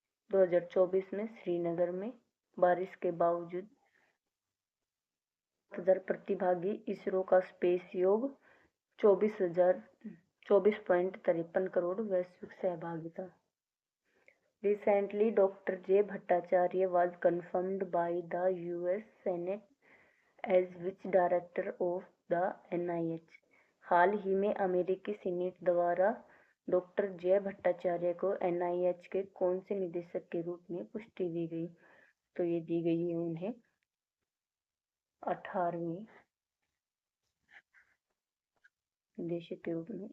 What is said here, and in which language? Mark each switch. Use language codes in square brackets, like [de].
[hi] 2024 में श्रीनगर में बारिश के बावजूद 7,000 प्रतिभागी, इसरो का स्पेस योग 24.53 करोड़ वैश्विक सहभागिता। [en] Recently, Dr. J. Bhattacharya was confirmed by the US Senate as which director of the NIH। [hi] हाल ही में अमेरिकी सीनेट द्वारा डॉक्टर जय भट्टाचार्य को NIH के कौन से निदेशक के रूप में पुष्टि दी गई? तो ये दी गई है उन्हें 18वें निदेशक के रूप में।